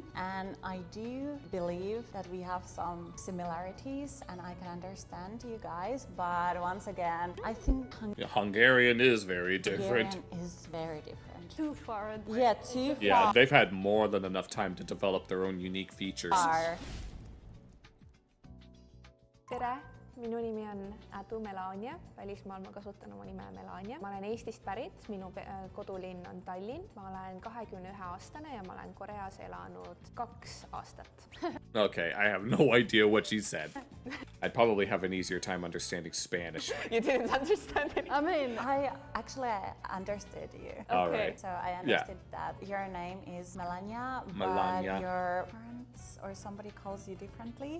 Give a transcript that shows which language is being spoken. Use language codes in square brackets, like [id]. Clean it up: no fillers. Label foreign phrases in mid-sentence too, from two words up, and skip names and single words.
[en] And I do believe that we have some similarities and I can understand you guys, but once again, I think Hungarian is very different. Hungarian is very different. Too far. Yeah, too far. Yeah, they've had more than enough time to develop their own unique features. [et] Tere! Minu nimi on Adu Melania, välismaal ma kasutan oma nime Melania. Ma olen Eestist pärit, minu kodulinn on Tallinn. Ma olen 21-aastane ja ma olen Koreas elanud 2 aastat. [en] Okay, I have no idea what she said. I'd probably have an easier time understanding Spanish. You didn't understand it? I mean, I actually understood you. All right. So I understood that your name is Melania, but your parents or somebody calls you differently?